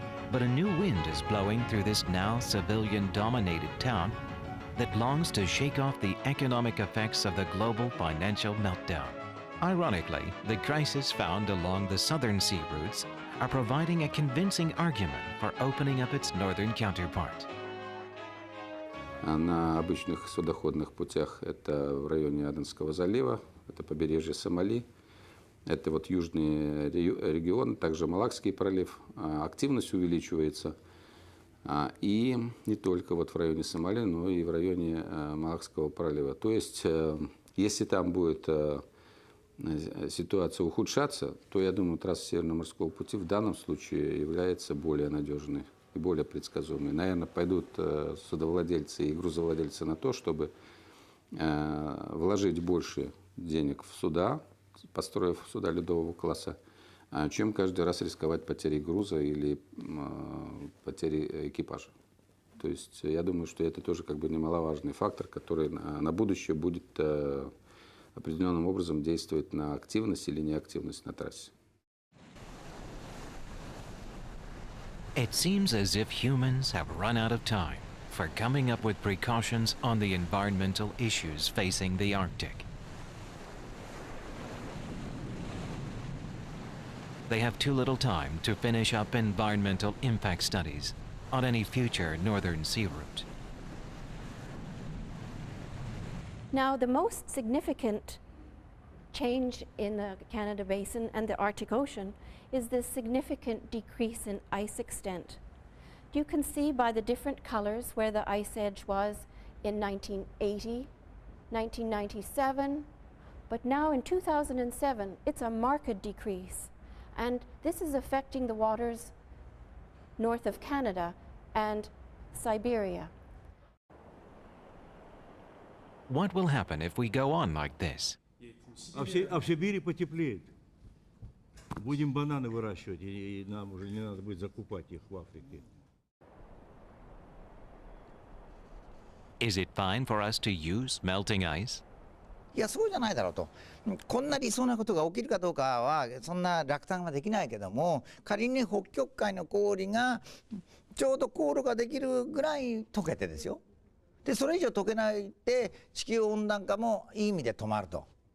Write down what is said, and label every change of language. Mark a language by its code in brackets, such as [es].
[en] But a new wind is blowing through this now civilian-dominated town that longs to shake off the economic effects of the global financial meltdown. Ironically, the crisis found along the southern sea routes are providing a convincing argument for opening up its northern counterpart. [ru] На обычных судоходных путях это в районе Аденского залива, это побережье Сомали, это вот южный регион, также Малакский пролив. Активность увеличивается. И не только вот в районе Сомали, но и в районе Малакского пролива. То есть, если там будет ситуация ухудшаться, то, я думаю, трасса Северного морского пути в данном случае является более надежной и более предсказуемой. Наверное, пойдут судовладельцы и грузовладельцы на то, чтобы вложить больше денег в суда, построив суда ледового класса, чем каждый раз рисковать потерей груза или потерей экипажа. То есть я думаю, что это тоже как бы немаловажный фактор, который на будущее будет определенным образом действовать на активность или неактивность на трассе. [en] It seems as if humans have run out of time for coming up with precautions on the environmental issues facing the Arctic. They have too little time to finish up environmental impact studies on any future northern sea route. Now, the most significant change in the Canada Basin and the Arctic Ocean is this significant decrease in ice extent. You can see by the different colors where the ice edge was in 1980, 1997, but now in 2007, it's a marked decrease. And this is affecting the waters north of Canada and Siberia. What will happen if we go on like this? [ru] А в Сибири потеплеет. Будем бананы выращивать, и нам уже не надо будет закупать их в Африке. [en] Is it fine for us to use melting ice? [ja] いや、そうじゃないだろうと。こんな理想なことが起きるかどうかはそんな落胆はできないけども、仮に北極海の氷がちょうど航路ができるぐらい溶けてですよ。でそれ以上溶けないで地球温暖化もいい意味で止まると。